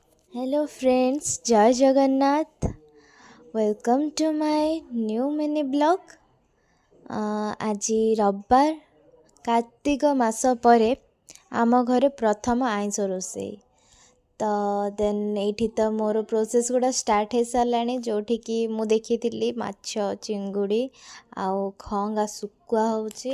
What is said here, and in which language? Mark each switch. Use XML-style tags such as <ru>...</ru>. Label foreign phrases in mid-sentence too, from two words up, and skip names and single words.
<en>Hello friends,</en> <or>ଜୟ ଜଗନ୍ନାଥ.</or> <en>Welcome to my new mini blog.</en> <or>ଆଜି ରବିବାର କାର୍ତ୍ତିକ ମାସ ପରେ ଆମ ଘରେ ପ୍ରଥମ ଆଇଁଷ ରୋଷେଇ। ତ ଦେନ୍ ଏଇଠି ତ ମୋର ପ୍ରୋସେସ୍ ଗୁଡ଼ା ଷ୍ଟାର୍ଟ ହେଇସାରିଲାଣି, ଯେଉଁଠିକି ମୁଁ ଦେଖିଥିଲି ମାଛ ଚିଙ୍ଗୁଡ଼ି ଆଉ ଖଅଙ୍ଗା ଶୁଖୁଆ ହେଉଛି।</or>